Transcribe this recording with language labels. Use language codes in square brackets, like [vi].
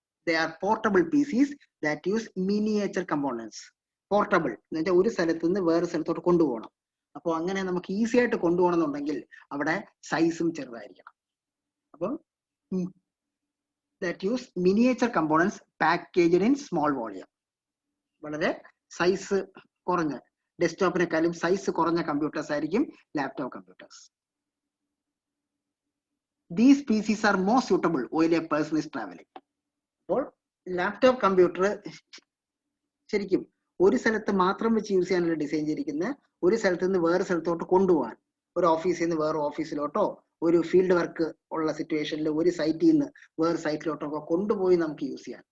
[en] They are portable PCs that use miniature components. [ml] Portable എന്ന് വെച്ചാൽ ഒരു സ്ഥലത്ത് നിന്ന് വേറെ സ്ഥലത്തോട്ട് കൊണ്ടുപോകണം. അപ്പോൾ അങ്ങനെ നമുക്ക് ഈസി ആയിട്ട് കൊണ്ടുപോകണമെന്നുണ്ടെങ്കിൽ അവിടെ സൈസും ചെറുതായിരിക്കണം. [en] അപ്പം that use miniature components packaged in small volume. [ml] വളരെ സൈസ് കുറഞ്ഞ ഡെസ്ക്ടോപ്പിനെക്കാളും സൈസ് കുറഞ്ഞ കമ്പ്യൂട്ടേഴ്സ് ആയിരിക്കും laptop computers. [en] These PCs are more suitable while a person is traveling. [ml] അപ്പോൾ ലാപ്ടോപ്പ് കമ്പ്യൂട്ടർ ശരിക്കും ഒരു സ്ഥലത്ത് മാത്രം വെച്ച് യൂസ് ചെയ്യാനുള്ള ഡിസൈൻ ചെയ്തിരിക്കുന്ന ഒരു സ്ഥലത്ത് നിന്ന് വേറെ സ്ഥലത്തോട്ട് കൊണ്ടുപോകാൻ, ഒരു ഓഫീസിൽ നിന്ന് വേറെ ഓഫീസിലോട്ടോ ഒരു ഫീൽഡ് വർക്ക് ഉള്ള സിറ്റുവേഷനിൽ ഒരു സൈറ്റിൽ നിന്ന് വേറെ സൈറ്റിലോട്ടൊക്കെ കൊണ്ടുപോയി നമുക്ക് യൂസ് ചെയ്യാം.